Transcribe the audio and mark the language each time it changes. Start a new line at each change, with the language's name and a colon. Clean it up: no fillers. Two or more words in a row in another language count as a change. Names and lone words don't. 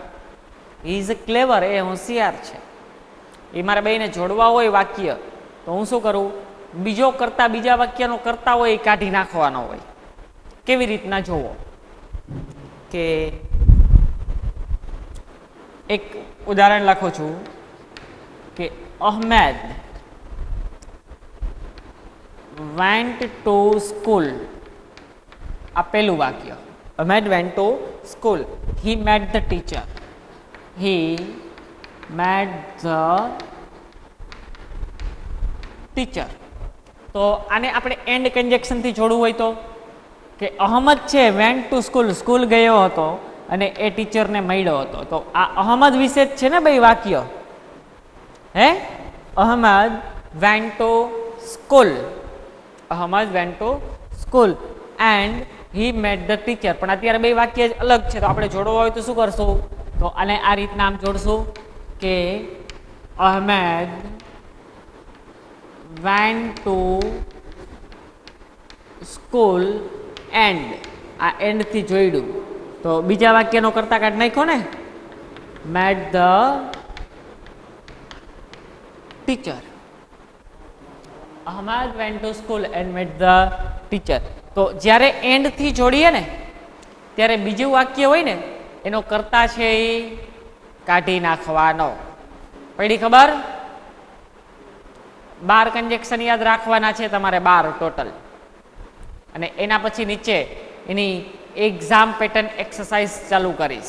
English: he is clever,
Gujarati: એ હોશિયાર છે. એ મારે બેયને જોડવા હોય વાક્ય તો હું શું કરું? બીજો કરતા, બીજા વાક્યનો કરતા હોય એ કાઢી નાખવાનો હોય. કેવી રીતના જોવો કે એક ઉદાહરણ લખું છું કે અહમેદ
English: went to school.
Gujarati: આ પહેલું વાક્ય.
English: Ahmed went to school. He met the teacher. He met the teacher.
Gujarati: તો આને આપણે
English: and conjunction
Gujarati: થી જોડવું હોય તો કે અહમદ છે
English: went to school,
Gujarati: સ્કૂલ ગયો હતો અને એ ટીચરને મળ્યો હતો. તો આ અહમદ વિશે જ છે ને ભાઈ વાક્ય. હે?
English: અહમદ went to school.
Gujarati: અહમદ
English: went to school and he met the teacher.
Gujarati: પણ અત્યારે બે વાક્ય અલગ છે તો આપણે જોડવા હોય તો શું કરશું? તો આને આ રીતના આમ જોડશું કે અહમદ
English: went to school and.
Gujarati: આ એન્ડ થી જોડ્યું તો બીજા વાક્યનો કરતા કાઢ નાખ્યો ને.
English: met the teacher. અહમદ went to school and met the teacher.
Gujarati: તો જ્યારે એન્ડ થી જોડીએ ને ત્યારે બીજું વાક્ય હોય ને એનો કર્તા છે એ કાઢી નાખવાનો. પડી ખબર? 12 કન્જેક્શન યાદ રાખવાના છે તમારે, 12 ટોટલ. અને એના પછી નીચે એની
English: exam pattern exercise
Gujarati: ચાલુ કરીશ.